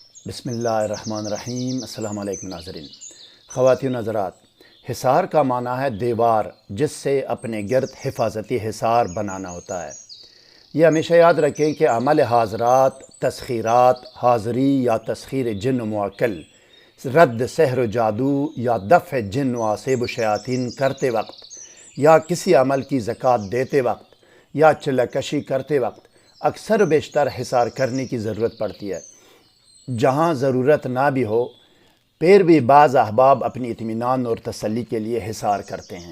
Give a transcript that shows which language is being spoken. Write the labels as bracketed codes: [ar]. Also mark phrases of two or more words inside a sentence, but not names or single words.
[ar] بسم اللہ الرحمن الرحیم۔ السلام علیکم [ur] ناظرین، خواتین و حضرات، حصار کا معنی ہے دیوار جس سے اپنے گرد حفاظتی حصار بنانا ہوتا ہے۔ یہ ہمیشہ یاد رکھیں کہ عمل حاضرات، تسخیرات، حاضری یا تسخیر جن و معکل، رد سحر و جادو یا دفع جن و عصیب و شیاطین کرتے وقت، یا کسی عمل کی زکوٰۃ دیتے وقت، یا چلہ کشی کرتے وقت اکثر و بیشتر حصار کرنے کی ضرورت پڑتی ہے۔ جہاں ضرورت نہ بھی ہو پھر بھی بعض احباب اپنی اطمینان اور تسلی کے لیے حصار کرتے ہیں۔